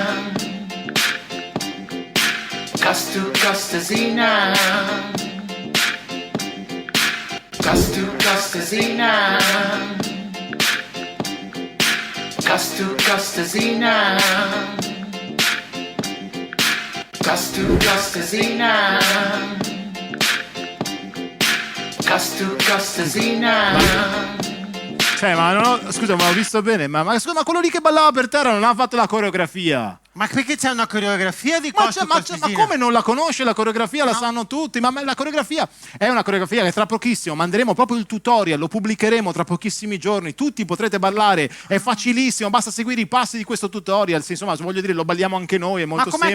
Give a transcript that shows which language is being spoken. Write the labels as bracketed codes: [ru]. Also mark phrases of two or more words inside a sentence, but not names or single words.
[it] Costu Costesina, Costu Costesina, Costu Costesina, Costu Costesina, Costu Costesina. Cioè, scusa, ma ho visto bene, ma quello lì che ballava per terra non ha fatto la coreografia. Ma perché c'è una coreografia di Ma Costu Costesina? ma come non la conosce la coreografia? La sanno tutti, ma la coreografia è una coreografia che tra pochissimo manderemo proprio il tutorial, lo pubblicheremo tra pochissimi giorni, tutti potrete ballare, è facilissimo, basta seguire i passi di questo tutorial, insomma, voglio dire, lo balliamo anche noi, è molto semplice.